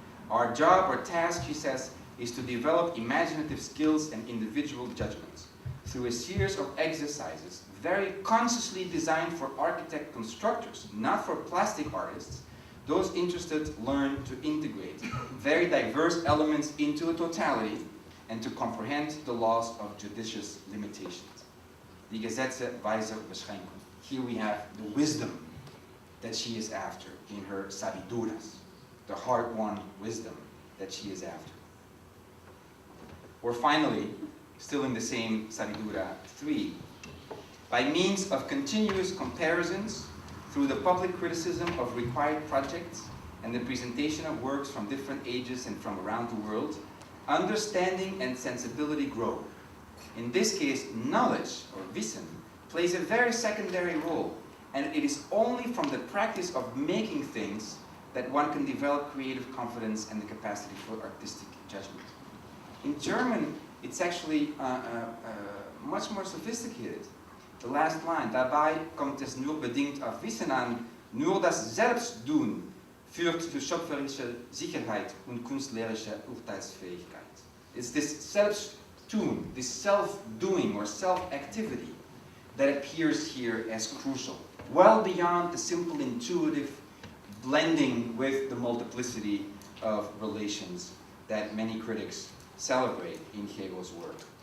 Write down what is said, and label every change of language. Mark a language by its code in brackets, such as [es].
[en] Our job or task, she says, is to develop imaginative skills and individual judgments through a series of exercises very consciously designed for architect constructors, not for plastic artists. Those interested learn to integrate very diverse elements into a totality and to comprehend the laws of judicious limitations. [de] Die Gesetze weiser Beschränkung. [en] Here we have the wisdom that she is after in her Sabiduras, the hard-won wisdom that she is after. Or finally, still in the same Sabidura 3, by means of continuous comparisons through the public criticism of required projects and the presentation of works from different ages and from around the world, understanding and sensibility grow. In this case, knowledge, or Wissen, plays a very secondary role, and it is only from the practice of making things that one can develop creative confidence and the capacity for artistic judgment. In German, it's actually much more sophisticated. [de] The last line, dabei kommt es nur bedingt auf Wissen an, nur das Selbstdoen führt zu schöpferischer Sicherheit und künstlerischer Urteilsfähigkeit. [en] It's this self-tune, this self-doing or self-activity that appears here as crucial, well beyond the simple intuitive blending with the multiplicity of relations that many critics celebrate in Gego's work.